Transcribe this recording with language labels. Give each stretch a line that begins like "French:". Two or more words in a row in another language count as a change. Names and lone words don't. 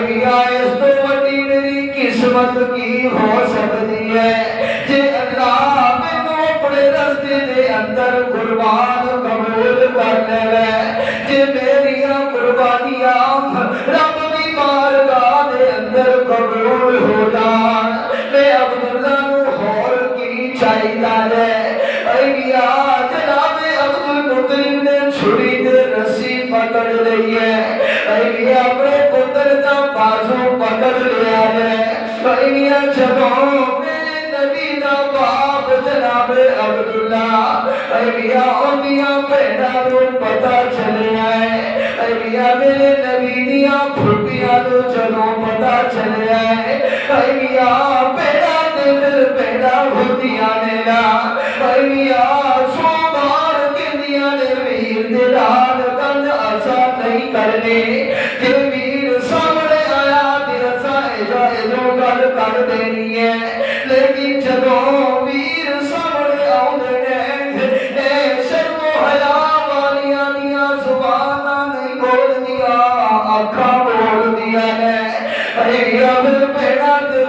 Punjabi: میاں اس تو وڈی میری قسمت کی ہو سکتی ہے جے اللہ مینوں اپنے رستے دے اندر قربان قبول کر لے جے میریاں قربانیاں رب دی بارگاہ دے اندر قبول ہو جان میں عبداللہ نو ہور کی چاہیدا ہے اے میاں جناب عبد المطلب نے چھری دے رسی پکڑ لئی ہے اے میاں اپنے پتر دا بازو پکڑ لیا ہے اے میاں جدوں میرے نبی دا باپ جناب عبداللہ اے میاں امیاں بہناں نو پتہ چلیا ہے اے میاں میرے نبی دیاں پھوپیاں نو جدوں پتہ چلیا ہے اے میاں بہناں تے دل بہناں ہوندیاں نے نا اے میاں سو بار کہندیاں نے ویر دے نال گل اسا نہیں کرنی جے ویر سامنے آیا تے اسا ایجو گل کر دینی ہے لیکن جدوں ویر سامنے آؤندے نے اے شرم و حیا والیاں دیاں زباناں نہیں بولدیاں اکھاں بولدیاں نے اے میاں بہناں